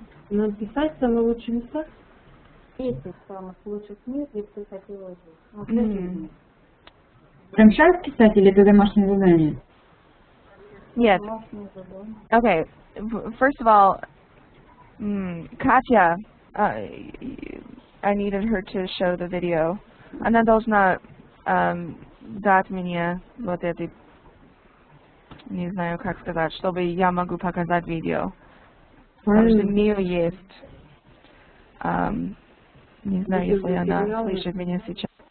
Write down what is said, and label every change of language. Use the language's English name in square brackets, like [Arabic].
[Russian] Нам писать самые лучшие места? 10 самых лучших мест, где ты хотела жить. Прям сейчас писать или это домашнее задание? [English] Yes. Okay. First of all, Katya, I needed her to show the video. [Russian] Она должна дать мне вот это, не знаю, как сказать, чтобы я могу показать видео. Потому что у нее есть, не знаю, если она слышит меня сейчас.